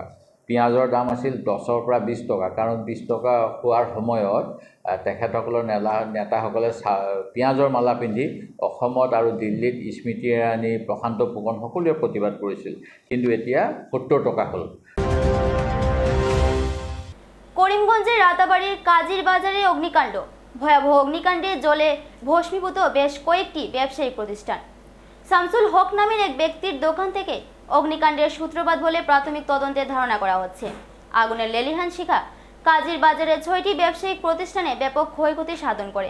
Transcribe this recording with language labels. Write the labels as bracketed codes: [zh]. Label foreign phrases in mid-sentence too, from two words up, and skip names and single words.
[as] পিঁয়াজৰ দাম আছিল 10ৰ পৰা 20 টকা, কাৰণ 20 টকা হোৱাৰ সময়ত তেখেতসকলৰ নেতাসকলে পিঁয়াজৰ মালা পিন্ধি অসমত আৰু দিল্লীত স্মৃতি ইৰাণী, প্ৰশান্ত ফুকন সকলোৱে প্ৰতিবাদ কৰিছিল। কিন্তু এতিয়া 70 টকা হ'ল। [bn] করিমগঞ্জের রাতাবাড়ির কাজির বাজারে অগ্নিকাণ্ড। ভয়াবহ অগ্নিকাণ্ডে জ্বলে ভস্মীভূত বেশ কয়েকটি ব্যবসায়িক প্রতিষ্ঠান। শামসুল হক নামের এক ব্যক্তির দোকান থেকে অগ্নিকাণ্ডের সূত্রপাত বলে প্রাথমিক তদন্তে ধারণা করা হচ্ছে। আগুনের লেলিহান শিখা কাজির বাজারে 6টি ব্যবসায়িক প্রতিষ্ঠানে ব্যাপক ক্ষয়ক্ষতি সাধন করে।